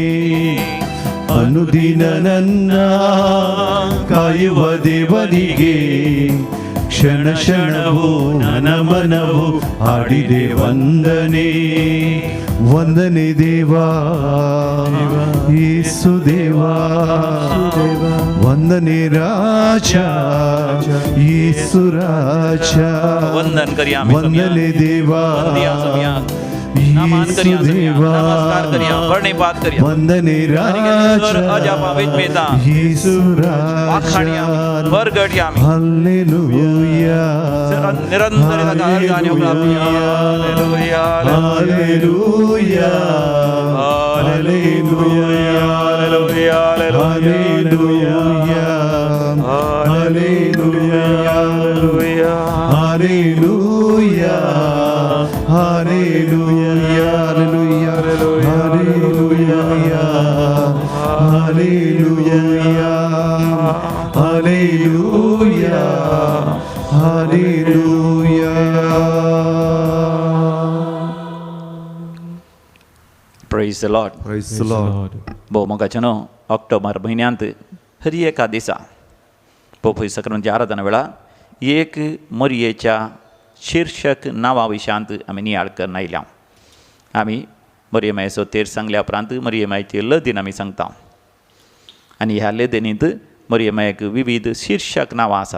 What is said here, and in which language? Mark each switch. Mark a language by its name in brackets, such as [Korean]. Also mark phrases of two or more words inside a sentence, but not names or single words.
[Kannada] ಅನುದಿನ ನನ್ನ ಕಾಯುವ ದೇವರಿಗೆ ಕ್ಷಣ ಕ್ಷಣವೂ ನನ್ನ ಮನವು ಆಡಿದೆ ವಂದನೆ. ವಂದನೆ ದೇವಾ ಯೇಸು ದೇವಾ ವಂದನೆ ರಾಜ ಯೇಸು ರಾಜ. [Konkani] वंदन करिया [Kannada] ವಂದನೆ ದೇವಾ [Konkani] यीशु देवा नमस्कार करिया वर्णिपात करिया [Kannada] ವಂದನೆ ರಾಜ [Konkani] अजापा विद्मेता [Kannada] ಯೇಸು [Konkani] वाखाणिया [Kannada] ರಾಜ. [Konkani] वर्गडिया [Kannada] ಹಲ್ಲೆಲೂಯಾ [Konkani] निरंतर गाने हालेलुया [Kannada] ಹಲ್ಲೆಲೂಯಾ ಹಲ್ಲೆಲೂಯಾ [Konkani] हालेलुया [Kannada] ಹಲ್ಲೆಲೂಯಾ ಹಲ್ಲೆಲುಯಾ ಹಲ್ಲೆಲೂಯಾ ಹಲ್ಲೆಲೂಯಾ ಹಲ್ಲೆಲೂಯಾ ಹಲ್ಲೆಲೂಯಾ ಹಲ್ಲೆಲೂಯಾ ಹಲ್ಲೆಲೂಯಾ. [English] Praise the Lord. Praise the Lord. [Konkani] भाऊ मगाच्यानं ऑक्टोबर महिन्यांत हरी एका दिसा पोपई सक्रांती आराधना वेळा एक मरियेच्या शीर्षक नांवा विशयांत आमी नियाळ करून आयल्या. आमी मरियमायेचो तेर सांगल्या उपरांत मरियमायेची लदीन आमी सांगता आनी ह्या लदीनींत मरियमायेक विविध शीर्षक नांवां आसात.